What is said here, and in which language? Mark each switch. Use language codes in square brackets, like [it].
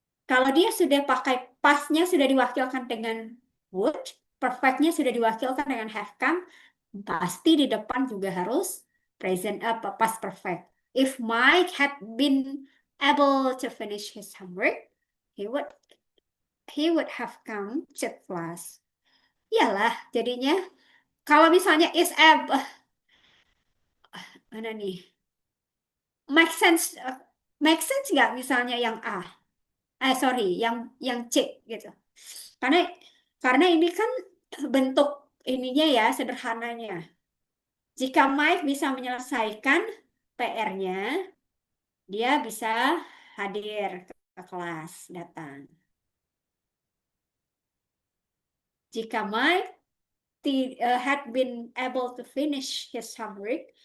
[id] Kalau dia sudah pakai past-nya sudah diwakilkan dengan would, perfect-nya sudah diwakilkan dengan [en] have come, [id] pasti di depan juga harus present apa past perfect. [en] If Mike had been able to finish his homework, he would he would have come to class. [id] Iyalah, jadinya kalau misalnya is able, mana nih? [en] Make sense [id] nggak misalnya yang A? [en] Sorry, [id] yang C gitu. Karena karena ini kan bentuk ininya ya sederhananya. Jika Mike bisa menyelesaikan PR-nya, dia bisa hadir ke kelas, datang. Jika [en] Mike had been able to finish his homework.